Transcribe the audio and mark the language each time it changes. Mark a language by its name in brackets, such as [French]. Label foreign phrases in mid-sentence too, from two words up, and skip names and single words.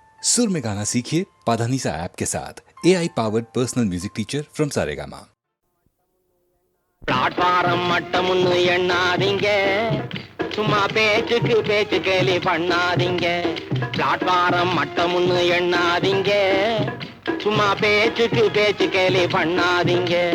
[Hindi] सुर में गाना सीखिए पाधानीसा ऐप के साथ [English] AI powered personal music teacher from [Hindi] सारेगामा। [Tamil] பிளாட்பாரம் மட்டமுன்னு எண்ணாதீங்க, சும்மா பேச்சுக்கு பேச்சு கேலி பண்ணாதீங்க. பிளாட்பாரம் மட்டமுன்னு எண்ணாதீங்க, சும்மா பேச்சுக்கு பேச்சு கேலி பண்ணாதீங்க.